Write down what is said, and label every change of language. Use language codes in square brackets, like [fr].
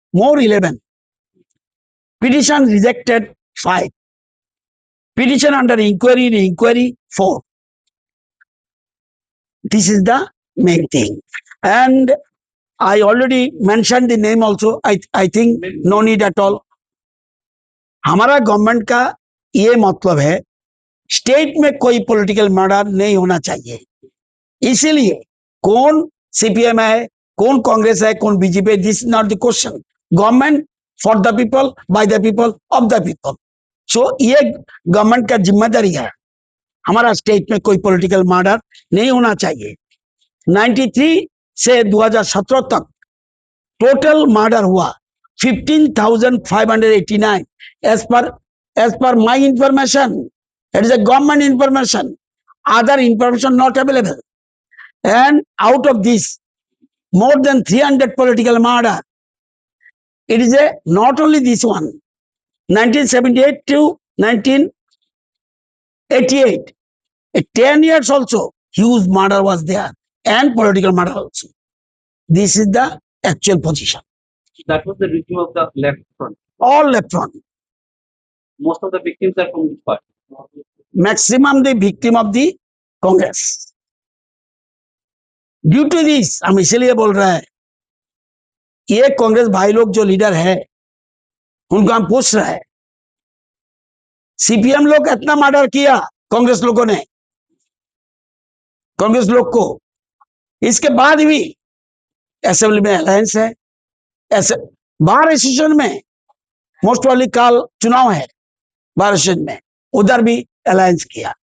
[en] more 11. Petition rejected 5. Petition under inquiry 4. This is the main thing. And I already mentioned the name also. I think no need at all. [hi] हमारा government का ये मतलब है state में कोई political murder नहीं होना चाहिए, इसीलिए कौन सीपीएम है, कौन कांग्रेस है, कौन बीजेपी है, [en] This is not the question. Government for the people, by the people, of the people. [hi] सो ये गवर्नमेंट का जिम्मेदारी है, हमारा स्टेट में कोई पॉलिटिकल मर्डर नहीं होना चाहिए. 93 से 2017 तक टोटल मर्डर हुआ 15,589 [en] as per my information. It is a government information, other information not available. And out of this, more than 300 political murder. It is a not only this one, 1978 to 1988, 10 years also huge murder was there, and political murder also. This is the actual position. That was the regime of the left front. All left front. Most of the victims are from which party? Maximum the victim of the Congress. Due to this, [hi] हम इसलिए बोल रहे हैं, ये कांग्रेस भाई लोग जो leader है उनको हम पूछ रहे हैं, सीपीएम लोग इतना मर्डर किया कांग्रेस लोगों ने, कांग्रेस लोग को, इसके बाद भी असेंबली में अलायंस है, ऐसे बार एसोसिएशन में मोस्ट वाली काल चुनाव है, बार एसोसिएशन में उधर भी अलायंस किया.